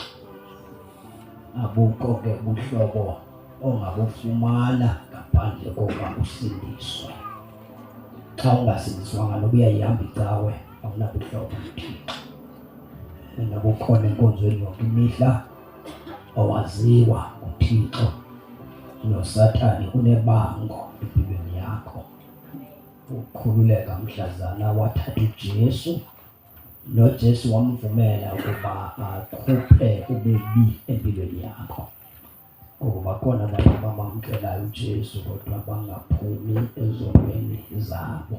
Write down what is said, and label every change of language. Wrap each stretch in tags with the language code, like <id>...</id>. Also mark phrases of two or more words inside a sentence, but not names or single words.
<xh>Abukho ke ubuhlobo ongabufumana ngaphandle kokuba usindiswe. Xa ungasindiswanga noba uyayihamba icawe awunabuhlobo noThixo. Nakukhona enkonzweni yonke imihla owaziwa nguThixo noSathane unebango empilweni yakho. Ukhululeka mhlazana wathatha uJesu noJesu wamvumela ukuba akhuphe ububi empilweni yakho. Ngoba khona abantu abamamkelayo uJesu kodwa bangaphumi ezonweni zabo.</xh>